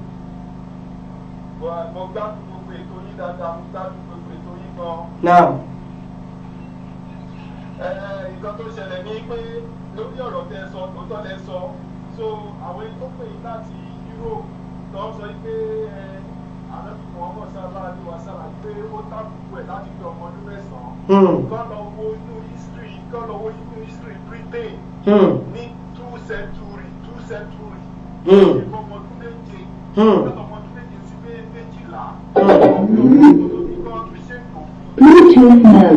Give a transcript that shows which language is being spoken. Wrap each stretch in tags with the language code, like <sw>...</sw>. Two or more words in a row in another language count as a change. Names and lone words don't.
<yo>Mo gbádùn gbogbo ètò yín dáadáa, mo gbádùn gbogbo ètò yín gan. Naam. Nǹkan tó ṣẹlẹ̀ ní pé lórí ọ̀rọ̀ tẹ́ sọ lóòótọ́ lẹ sọ so àwọn tó pè yín láti Europe tó ń sọ pé ànábì Muhammad</yo> <ar>صلى الله عليه وسلم</ar> <yo>pé ó tàbùkù ẹ̀ láti fi ọmọ ọdún mẹ́sàn-án kọ́ lọ wo inú history Britain ní 2 century ọmọ ọdún méje ọmọ ọdún méje sí méjìlá</yo> <en>Bluetooth mode.</en>